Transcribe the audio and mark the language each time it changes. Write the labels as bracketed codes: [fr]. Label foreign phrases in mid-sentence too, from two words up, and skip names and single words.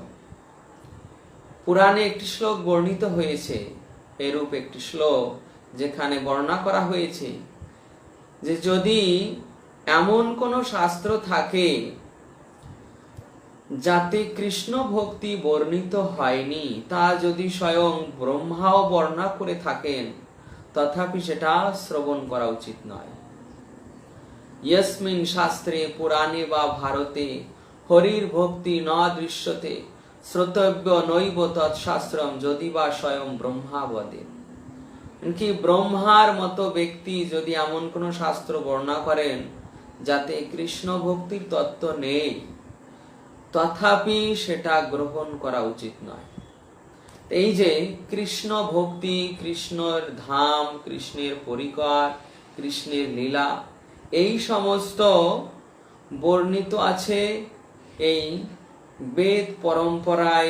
[bn] পুরাণে একটি শ্লোক বর্ণিত হয়েছে, এরূপ একটি শ্লোক যেখানে বর্ণনা করা হয়েছে যে যদি এমন কোন শাস্ত্র থাকে যাতে কৃষ্ণ ভক্তি বর্ণিত হয়নি, তা যদি স্বয়ং ব্রহ্মাও বর্ণনা করে থাকেন তথাপি সেটা শ্রবণ করা উচিত নয়। [sa] यस्मिन् शास्त्रे पुराणे वा भारते हरिर भक्ति न दृश्यते श्रोतव्य नैव तत्शास्त्रम যদি বা স্বয়ং ব্রহ্মা বদে। [bn] কি ব্রহ্মার মতো ব্যক্তি যদি এমন কোন শাস্ত্র বর্ণনা করেন যাতে কৃষ্ণ ভক্তির তত্ত্ব নেই তথাপি সেটা গ্রহণ করা উচিত নয়। এই যে কৃষ্ণ ভক্তি, কৃষ্ণের ধাম, কৃষ্ণের পরিকর, কৃষ্ণের লীলা এই সমস্ত বর্ণিত আছে এই বেদ পরম্পরায়।